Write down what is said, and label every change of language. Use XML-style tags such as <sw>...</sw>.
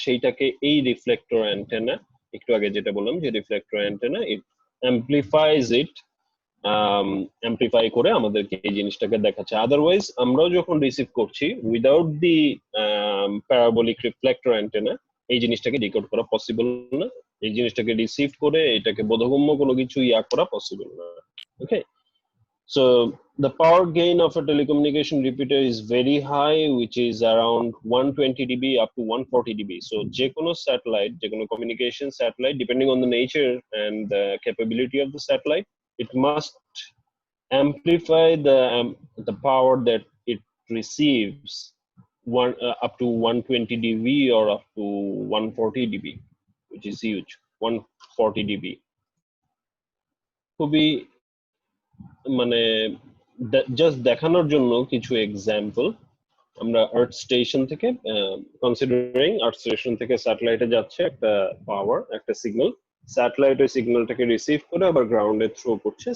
<bn>সেইটাকে এই reflector antenna, একটু আগে যেটা বললাম যে রিফ্লেক্টর অ্যান্টেনা,</bn> <en>it amplifies it,</en> <bn>অ্যাম্পলিফাই করে আমাদেরকে এই জিনিসটাকে দেখাচ্ছে। আদারওয়াইজ আমরাও যখন রিসিভ করছি without the parabolic reflector antenna এই জিনিসটাকে ডিকোড করা পসিবল না, এই জিনিসটাকে রিসিভ করে এটাকে বোধগম্য কোনো কিছু করা পসিবল না।</bn> <en>Okay, so the power gain of a telecommunication repeater is very high, which is around 120 dB up to 140 dB. So</en> <bn>যে কোনো স্যাটেলাইট, যে কোনো communication satellite,</bn> <en>depending on the nature and the capability of the satellite, it must amplify the power that it receives up to 120 dB or up to 140 dB, which is huge.</en> <bn>140 dB খুবই মানে just দেখানোর জন্য কিছু example. আমরা আর্থ station থেকে, considering আর্থ station থেকে স্যাটেলাইটে যাচ্ছে একটা পাওয়ার, একটা সিগন্যাল, স্যাটেলাইট ওই সিগন্যালটাকে রিসিভ করে আবার গ্রাউন্ডে থ্রো করছে।</bn>